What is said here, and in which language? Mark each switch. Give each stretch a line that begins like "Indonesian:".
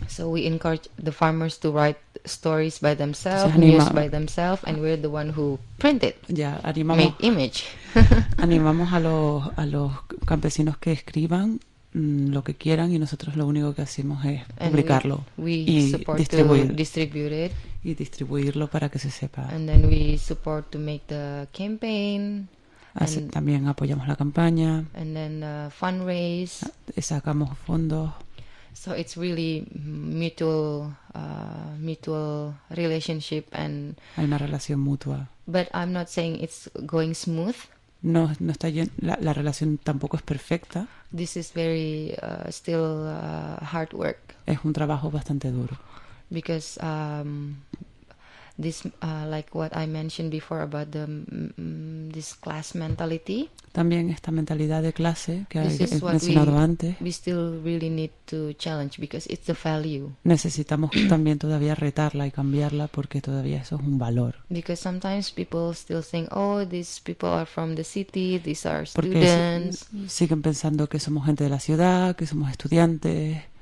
English: So we encourage the farmers to write stories by themselves, news by themselves, and we're the one who print it.
Spanish: Yeah, animamos.
English: Make image.
Spanish: Animamos a los campesinos que escriban lo que quieran y nosotros lo único que hacemos es publicarlo y distribuirlo para que se sepa.
English: And then we support to make the campaign.
Spanish: También apoyamos la campaña.
English: And then fundraise.
Spanish: Sacamos fondos.
English: So it's really mutual relationship and
Spanish: hay una relación mutua.
English: But I'm not saying it's going smooth.
Spanish: No está bien. La relación tampoco es perfecta.
English: This is very still hard work.
Spanish: Es un trabajo bastante duro.
English: Because this like what I mentioned before about the this class mentality.
Spanish: También esta mentalidad de clase que he mencionado antes.
English: We still really need to challenge because it's a value.
Spanish: Necesitamos también todavía retarla y cambiarla porque todavía eso es un valor.
English: Because sometimes people still think, oh, these people are from the city, these are students.
Spanish: Siguen pensando que somos gente de la ciudad, que somos estudiantes.